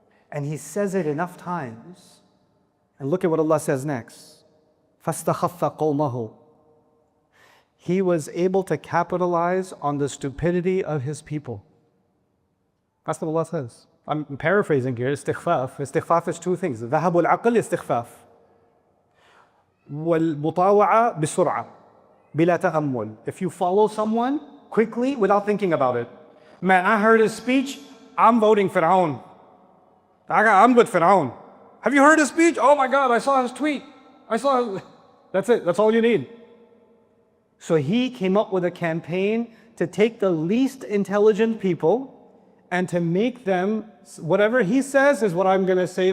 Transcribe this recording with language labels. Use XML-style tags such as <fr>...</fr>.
<en>And he says it enough times. And look at what Allah says next.</en> <ar>فَاسْتَخَفَّ قَوْمَهُ.</ar> <en>He was able to capitalize on the stupidity of his people. That's what Allah says. I'm paraphrasing here. Istighfaf. Istighfaf is two things.</en> <ar>ذهب العقل استخفاف. والمطاوعة بسرعة بلا تأمل.</ar> <en>If you follow someone quickly without thinking about it. Man, I heard his speech. I'm voting Fir'aun. I'm with Fir'aun. Have you heard his speech? Oh my God, I saw his tweet. That's it. That's all you need. So he came up with a campaign to take the least intelligent people and to make them, whatever he says is what I'm going to say.</en>